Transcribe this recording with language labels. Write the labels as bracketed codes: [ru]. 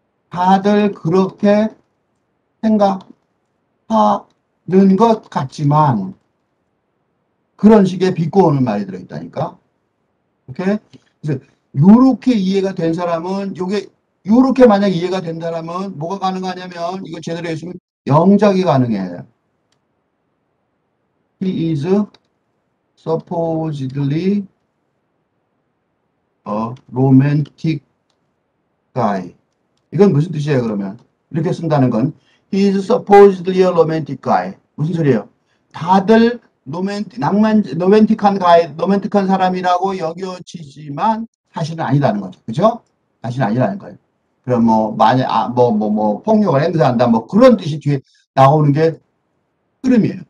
[ko] 다들 그렇게 생각하는 것 같지만 그런 식의 비꼬는 말이 들어있다니까. 오케이? 그래서 요렇게 이해가 된 사람은 요렇게 만약 이해가 된다면 뭐가 가능하냐면 이거 제대로 했으면 영작이 가능해요. [en] He is supposedly a romantic guy. [ko] 이건 무슨 뜻이에요, 그러면? 이렇게 쓴다는 건 [en] He is supposedly a romantic guy. [ko] 무슨 소리예요? 다들 로맨틱한 사람이라고 여겨지지만 사실은 아니라는 거죠. 그죠? 사실은 아니라는 거예요. 그럼 만약, 폭력을 행사한다, 그런 뜻이 뒤에 나오는 게 흐름이에요.